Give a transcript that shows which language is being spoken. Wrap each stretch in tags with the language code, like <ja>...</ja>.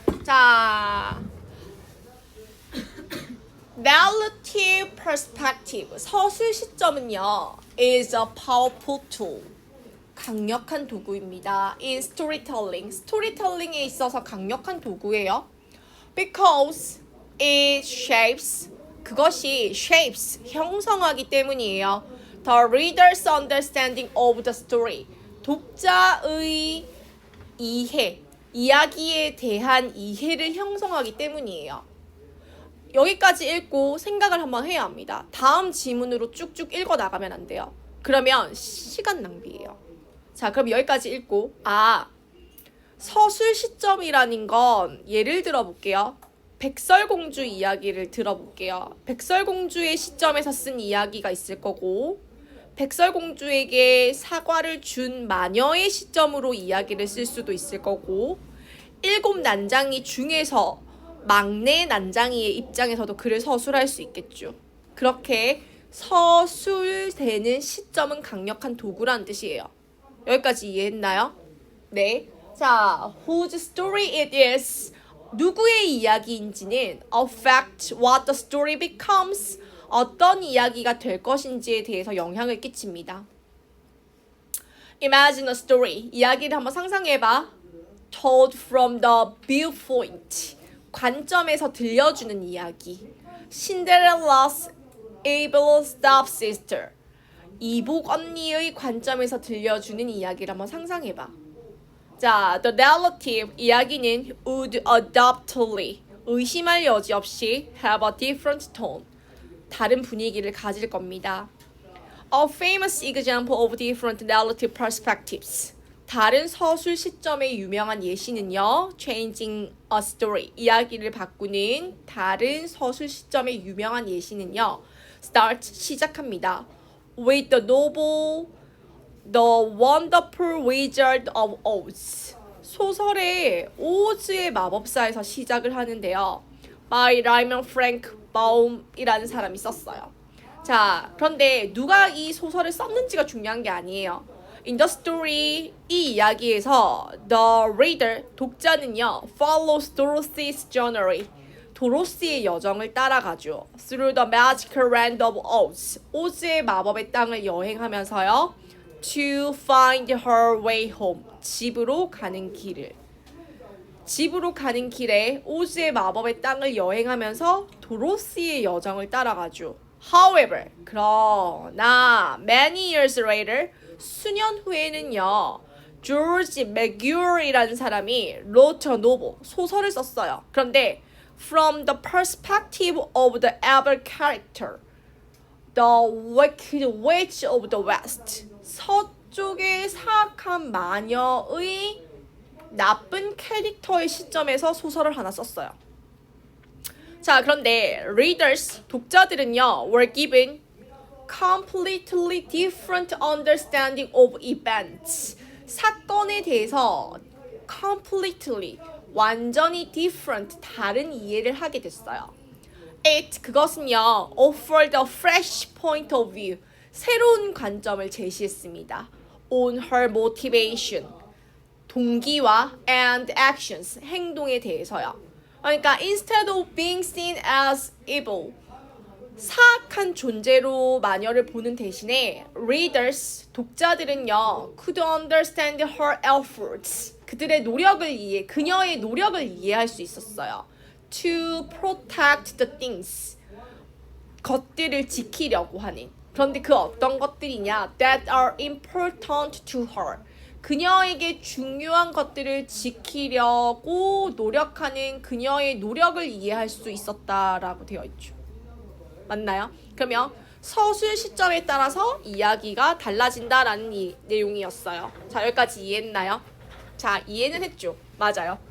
<en>자, Relative perspective,</en> <ko>서술 시점은요,</ko> <en>is a powerful tool.</en> <ko>강력한 도구입니다.</ko> <en>In storytelling,</en> <ko>스토리텔링에 있어서 강력한 도구예요.</ko> <en>Because it shapes,</en> <ko>그것이</ko> <en>shapes,</en> <ko>형성하기 때문이에요.</ko> <en>The reader's understanding of the story,</en> <ko>독자의 이해, 이야기에 대한 이해를 형성하기 때문이에요. 여기까지 읽고 생각을 한번 해야 합니다. 다음 지문으로 쭉쭉 읽어 나가면 안 돼요. 그러면 시간 낭비예요. 자, 그럼 여기까지 읽고 서술 시점이라는 건 예를 들어 볼게요. 백설공주 이야기를 들어볼게요. 백설공주의 시점에서 쓴 이야기가 있을 거고 백설공주에게 사과를 준 마녀의 시점으로 이야기를 쓸 수도 있을 거고 일곱 난장이 중에서 막내 난장이의 입장에서도 글을 서술할 수 있겠죠. 그렇게 서술되는 시점은 강력한 도구라는 뜻이에요. 여기까지 이해했나요? 네. 자,</ko> <en>whose story it is.</en> <ko>누구의 이야기인지는</ko> <en>affect what the story becomes.</en> <ko>어떤 이야기가 될 것인지에 대해서 영향을 끼칩니다.</ko> <en>Imagine a story.</en> <ko>이야기를 한번 상상해봐.</ko> <en>Told from the viewpoint.</en> <ko>관점에서 들려주는 이야기.</ko> <en>Cinderella's able stepsister.</en> <ko>이복 언니의 관점에서 들려주는 이야기를 한번 상상해봐.</ko> <en>자, the narrative</en> <ko>이야기는</ko> <en>would undoubtedly</en> <ko>의심할 여지 없이</ko> <en>have a different tone.</en> <ko>다른 분위기를 가질 겁니다.</ko> <en>A famous example of different narrative perspectives.</en> <ko>다른 서술 시점의 유명한 예시는요.</ko> <en>Changing a story.</en> <ko>이야기를 바꾸는 다른 서술 시점의 유명한 예시는요.</ko> <en>Start</en> <ko>시작합니다.</ko> <en>With the novel The Wonderful Wizard of Oz.</en> <ko>소설의 오즈의 마법사에서 시작을 하는데요. By Raymond Frank Baum이라는 사람이 썼어요. 자, 그런데 누가 이 소설을 썼는지가 중요한 게 아니에요.</ko> <en>In the story,</en> <ko>이 이야기에서</ko> <en>the reader,</en> <ko>독자는요,</ko> <en>follows Dorothy's journey.</en> <ko>도로시의 여정을 따라가죠.</ko> <en>Through the magical land of Oz.</en> <ko>오즈의 마법의 땅을 여행하면서요.</ko> <en>To find her way home.</en> <ko>집으로 가는 길을. 집으로 가는 길에 오즈의 마법의 땅을 여행하면서 도로시의 여정을 따라가죠.</ko> <en>However,</en> <ko>그러나</ko> <en>many years later,</en> <ko>수년 후에는요. 조지 맥규어이라는 사람이</ko> <en>wrote a novel,</en> <ko>소설을 썼어요.</ko> <en>그런데 from the perspective of the evil character, the wicked witch of the west.</en> <ko>서쪽의 사악한 마녀의 나쁜 캐릭터의 시점에서 소설을 하나 썼어요.</ko> <en>자, 그런데 readers,</en> <ko>독자들은요,</ko> <en>were given completely different understanding of events.</en> <ko>사건에 대해서 completely, 완전히 different, 다른 이해를 하게 됐어요.</ko> <en>It,</en> <ko>그것은요,</ko> <en>offered a fresh point of view,</en> <ko>새로운 관점을 제시했습니다.</ko> <en>On her motivation,</en> <ko>동기와</ko> <en>and actions,</en> <ko>행동에 대해서요. 그러니까</ko> <en>instead of being seen as evil,</en> <ko>사악한 존재로 마녀를 보는 대신에</ko> <en>readers,</en> <ko>독자들은요,</ko> <en>could understand her efforts,</en> <ko>그들의 노력을 그녀의 노력을 이해할 수 있었어요.</ko> <en>To protect the things,</en> <ko>것들을 지키려고 하는. 그런데 그 어떤 것들이냐?</ko> <en>That are important to her.</en> <ko>그녀에게 중요한 것들을 지키려고 노력하는 그녀의 노력을 이해할 수 있었다라고 되어 있죠. 맞나요? 그러면 서술 시점에 따라서 이야기가 달라진다라는 내용이었어요. 자, 여기까지 이해했나요? 자, 이해는 했죠? 맞아요.</ko>